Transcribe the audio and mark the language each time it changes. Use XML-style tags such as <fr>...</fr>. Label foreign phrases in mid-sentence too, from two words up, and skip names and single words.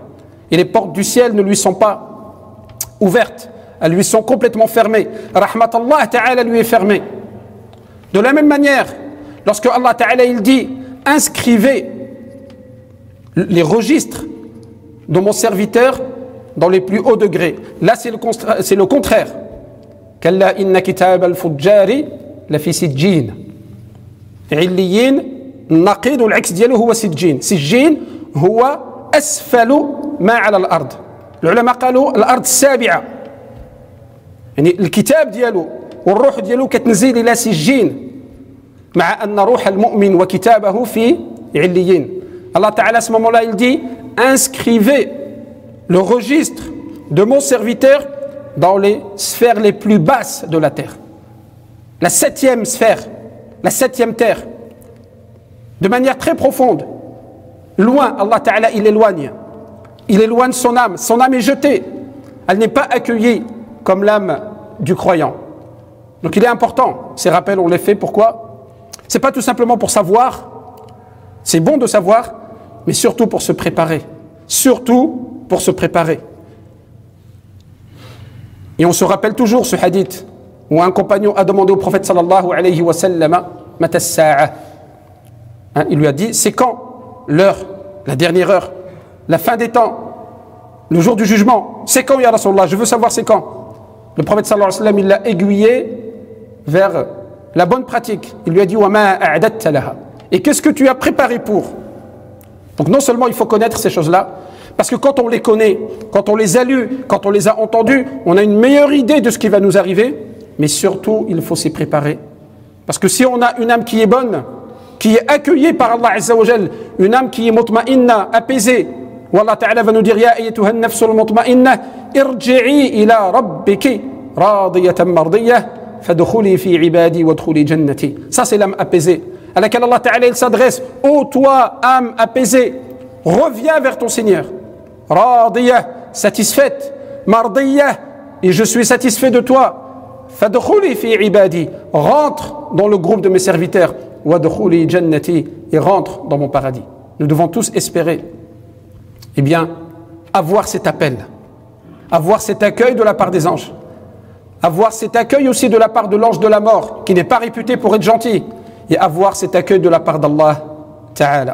<fr>Et les portes du ciel ne lui sont pas ouvertes, elles lui sont complètement fermées.</fr> <ar>رحمة الله تعالى</ar> <fr>lui est fermée. De la même manière, lorsque Allah Ta'ala il dit inscrivez les registres de mon serviteur dans les plus hauts degrés. Là c'est le contraire.</fr> <ar>كلا إن كتاب الفجار لفي سجين. عليين نقيض العكس ديالو هو سجين. سجين هو أسفل ما على الأرض. العلماء قالوا الأرض السابعة. يعني الكتاب ديالو والروح ديالو كتنزل إلى سجين مع أن روح المؤمن وكتابه في عليين.</ar> <fr>Allah Ta'ala à ce moment-là il dit inscrivez le registre de mon serviteur dans les sphères les plus basses de la terre. La septième sphère, la septième terre. De manière très profonde. Loin, Allah Ta'ala, il éloigne son âme est jetée, elle n'est pas accueillie comme l'âme du croyant. Donc il est important, ces rappels on les fait, pourquoi? C'est pas tout simplement pour savoir, c'est bon de savoir, mais surtout pour se préparer, Et on se rappelle toujours ce hadith, où un compagnon a demandé au prophète</fr> <ar>صلى الله عليه وسلم, متى الساعة.</ar> <fr>Il lui a dit, c'est quand? L'heure, la dernière heure, la fin des temps, le jour du jugement. C'est quand,</fr> <ar>يا رسول الله?</ar> <fr>Je veux savoir c'est quand. Le prophète</fr> <ar>صلى الله عليه وسلم,</ar> <fr>il l'a aiguillé vers la bonne pratique. Il lui a dit</fr> <ar>وما أعددت لها.</ar> <fr>Et qu'est-ce que tu as préparé pour? Donc non seulement il faut connaître ces choses-là, parce que quand on les connaît, quand on les a lues, quand on les a entendues, on a une meilleure idée de ce qui va nous arriver, mais surtout il faut s'y préparer. Parce que si on a une âme qui est bonne, qui est accueillie par</fr> <ar>الله عز وجل,</ar> <fr>une âme qui est mutma'inna, apaisée, où Allah Ta'ala va nous dire</fr> <ar>يا أيتها النفس المطمئنة ارجعي إلى ربك راضية مرضية فادخلي في عبادي وادخلي جنتي.</ar> <fr>Ça c'est l'âme apaisée à laquelle Allah Ta'ala il s'adresse. Ô toi âme apaisée, reviens vers ton Seigneur. Radiyah, satisfaite, mardiyah, et je suis satisfait de toi.</fr> <ar>فادخلي في عبادي,</ar> <fr>rentre dans le groupe de mes serviteurs.</fr> <ar>وادخلي جنتي,</ar> <fr>et rentre dans mon paradis. Nous devons tous espérer, eh bien, avoir cet appel, avoir cet accueil de la part des anges, avoir cet accueil aussi de la part de l'ange de la mort, qui n'est pas réputé pour être gentil, et avoir cet accueil de la part d'Allah Ta'ala.</fr>